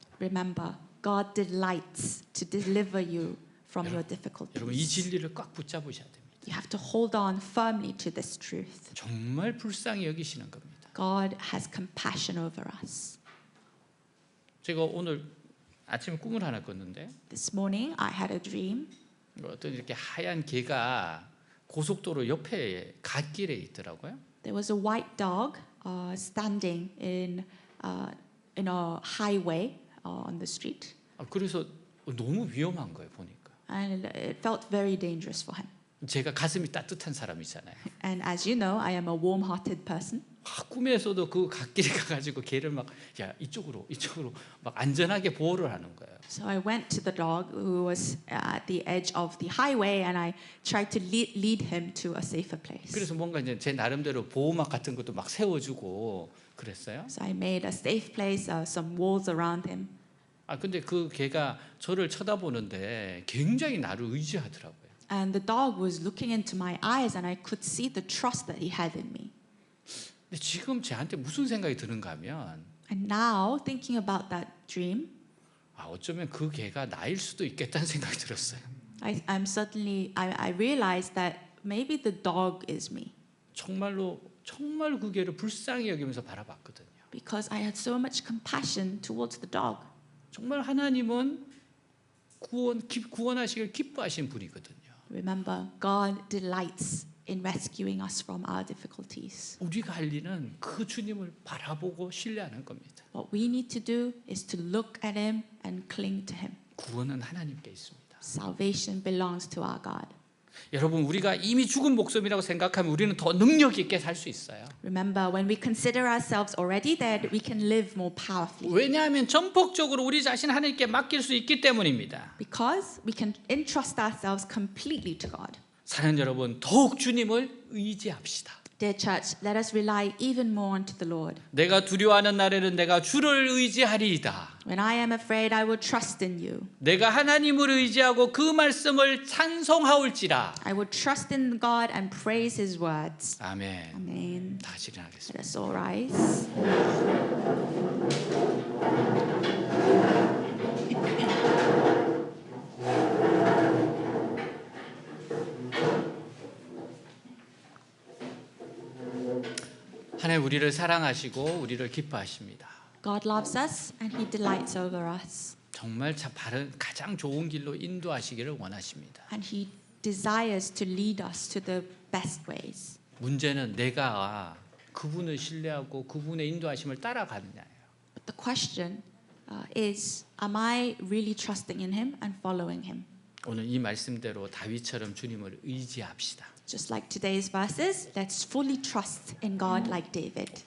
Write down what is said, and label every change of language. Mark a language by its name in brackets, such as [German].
[English] Remember, God delights to deliver you from your [Korean] 여러분, 이 [English] difficulties. [Korean] 진리를 꽉 붙잡으셔야 됩니다. [English] You have to hold on firmly to this truth. [Korean] 정말 불쌍히 여기시는 겁니다. [English] God has compassion over us. [Korean] 제가 오늘 아침에 꿈을 하나 꿨는데 [English] This morning, I had a dream. [Korean] 어떤 이렇게 하얀 개가 고속도로 옆에 갓길에 있더라고요. [English] There was a white dog standing in a highway on the street, [Korean] 그래서 너무 위험한 거예요 보니까. [English] and it felt very dangerous for him. [Korean] 제가 가슴이 따뜻한 사람이잖아요. [English] And as you know, I am a warm-hearted person. [Korean] 꿈에서도 그 갓길에 가가지고 걔를 막 야 이쪽으로 막 안전하게 보호를 하는 거예요. [English] So I went to the dog who was at the edge of the highway, and I tried to lead him to a safer place. [Korean] 그래서 뭔가 이제 제 나름대로 보호막 같은 것도 막 세워주고 그랬어요. [English] So I made a safe place, some walls around him. [Korean] 근데 그 개가 저를 쳐다보는데 굉장히 나를 의지하더라고요. [English] And the dog was looking into my eyes, and I could see the trust that he had in me. [Korean] 근데 지금 저한테 무슨 생각이 드는가 하면 [English] And now, thinking about that dream, [Korean] 어쩌면 그 개가 나일 수도 있겠다는 생각이 들었어요. [English] I realized that maybe the dog is me, [Korean] 정말 그 개를 불쌍히 여기면서 바라봤거든요. [English] because I had so much compassion towards the dog. [Korean] 정말 하나님은 구원하시길 기뻐하신 분이거든요. [English] Remember, God delights in rescuing us from our difficulties. [Korean] 우리가 할 일은 그 주님을 바라보고 신뢰하는 겁니다. [English] What we need to do is to look at Him and cling to Him. [Korean] 구원은 하나님께 있습니다. [English] Salvation belongs to our God. [Korean] 여러분, 우리가 이미 죽은 목숨이라고 생각하면 우리는 더 능력 있게 살 수 있어요. [English] Remember, when we consider ourselves already dead, we can live more powerfully. [Korean] 왜냐하면 전폭적으로 우리 자신 하나님께 맡길 수 있기 때문입니다. [English] Because we can entrust ourselves completely to God. [Korean] 사는 여러분, 더욱 주님을 의지합시다. [English] Dear church, let us rely even more onto the Lord. [Korean] 내가 두려워하는 날에는 내가 주를 의지하리이다. [English] When I am afraid, I will trust in you. [Korean] 내가 하나님을 의지하고 그 말씀을 찬송하올지라. [English] I will trust in God and praise His words. [Korean] 아멘. [English] Amen. [Korean] 다 같이 일어나겠습니다. [English] Let us all rise. [Korean] 하나님 우리를 사랑하시고 우리를 기뻐하십니다. [English] God loves us and He delights over us. [Korean] 정말 가장 좋은 길로 인도하시기를 원하십니다. [English] And He desires to lead us to the best ways. [Korean] 문제는 내가 그분을 신뢰하고 그분의 인도하심을 따라가느냐예요. [English] But the question is, am I really trusting in Him and following Him? [Korean] 오늘 이 말씀대로 다윗처럼 주님을 의지합시다. [English] Just like today's verses, let's fully trust in God like David.